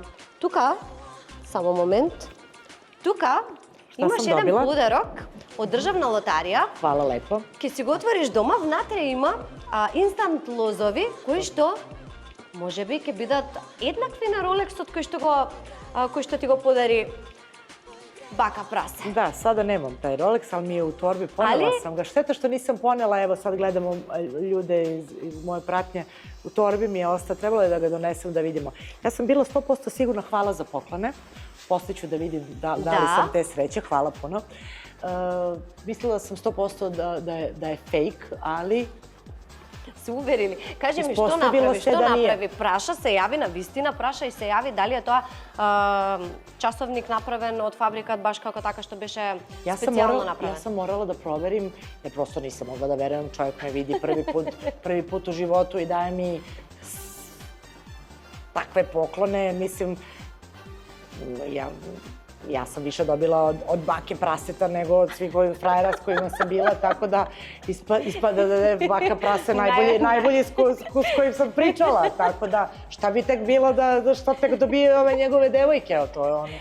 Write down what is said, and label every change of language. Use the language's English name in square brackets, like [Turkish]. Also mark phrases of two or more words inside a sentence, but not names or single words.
[Macedonian] Тука, само момент, тука имаш еден добила? подарок од Државна лотарија. [Serbian] Hvala lepo. [Macedonian] Ке си го отвориш дома, внатре има инстант лозови, кои што можеби ќе бидат еднакви на Ролексот кој што ти го подари бака прасе. [Serbian] Da, sada nemam taj Rolex, ali mi je u torbi, ponela sam ga. Šteta što nisam ponela, evo sad gledamo ljude iz moje pratnje, u torbi mi je ostao, trebalo je da ga donesem da vidimo. Ja sam bila 100% sigurna, hvala za poklone, posle ću da vidim da li sam te sreće, hvala puno. Mislila sam 100% da je fake, ali [Macedonian] Се уверили. Кажи ми, што направи? Што направи? Праша, се јави на вистина, праша и се јави дали е тоа часовник направен од фабрикат, баш како така што беше специјално направен. [Serbian] Ja sam morala da proverim, jer prosto nisam mogla da verujem, čovjek me vidi prvi put u životu i daje mi takve poklone, mislim, ja sam više dobila od bake praseta nego od svih ovih frajera s kojima sam bila, tako da ispada da je baka prase najbolji s kojim sam pričala, tako da šta bi tek bilo da što tek dobije ove njegove devojke, to je ono.